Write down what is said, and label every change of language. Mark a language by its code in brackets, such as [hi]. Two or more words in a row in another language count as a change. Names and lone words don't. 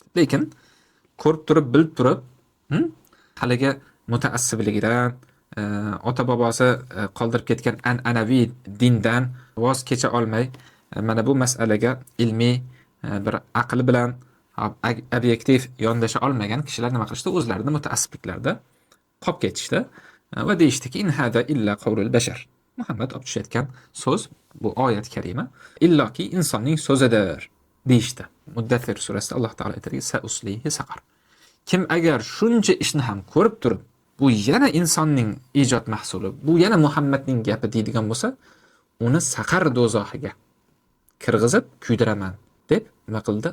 [uz] Lekin ko'rib turib, bilib turib, haligi mutaassibligidan, ota bobosi qoldirib ketgan an'anaviy dindan voz kecha olmay, mana bu masalaga ilmiy bir aql bilan obyektiv yondasha olmagan kishilar nima qilishdi? O'zlarini mutaassibliklarda qolib ketishdi va deyishdiki, [ar] إن هذا إلا قول البشر. [uz] Muhammad olib tushayotgan so'z, bu oyat karima illoki insonning so'zidir deyishdi. Muddathir surasida Alloh taolo aytadi, [ar] سأصليه سقر. [uz] Kim agar shuncha ishni ham ko'rib turib, bu yana insonning ijod mahsuli, bu yana Muhammadning gapi deydigan bo'lsa, uni saqar do'zaxiga kirg'izib kuydiraman deb nima qildi?